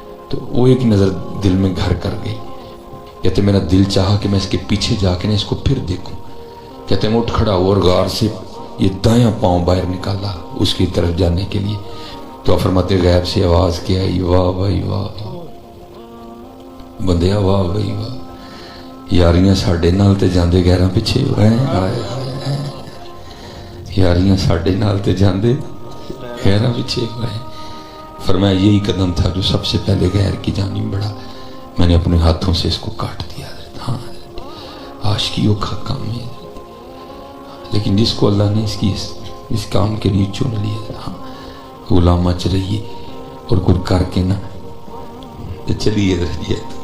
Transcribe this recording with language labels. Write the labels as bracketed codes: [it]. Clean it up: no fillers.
[ur] تو وہ ایک نظر دل میں گھر کر گئی، کہتے میرا دل چاہا کہ میں اس کے پیچھے جا کے اس کو پھر دیکھوں، کہتے میں اٹھ کھڑا ہوا اور غار سے یہ دایاں پاؤں باہر نکالا اس کی طرف جانے کے لیے، تو فرماتے غیب سے آواز کیا آئی، واہ بھائی واہ [pa] بندیا واہ بھائی واہ یاریاں ساڈے نال تے جاندے غیراں پیچھے ہائے ہائے یاریاں ساڈے نال تے جاندے غیراں پیچھے ہوئے. [ur] فرمایا یہی قدم تھا جو سب سے پہلے غیر کی جانب بڑھا، میں نے اپنے ہاتھوں سے اس کو کاٹ دیا. ہاں عاشقیوں کا کام ہے، لیکن جس کو اللہ نے اس کام کے لیے چن لیا، ہاں غلامہ چلیے اور کچھ کر کے نہ چلیے رہیے.